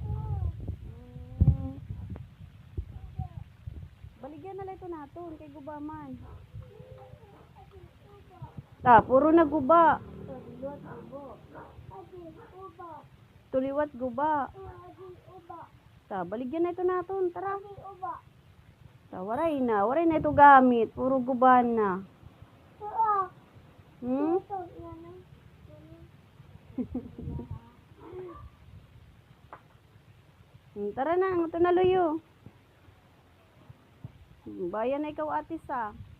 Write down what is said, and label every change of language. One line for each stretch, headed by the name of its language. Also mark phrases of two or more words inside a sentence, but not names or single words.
Waray: Baligyan nala ito naton. Kay guba man. Ta, puro na guba. Tuliwat guba. Ta, baligyan na ito naton. Tara. Ta, waray na. Waray na ito gamit. Puro guban na. Hmm? Tara na. Ito na luyo. Bayan na ikaw atis ah.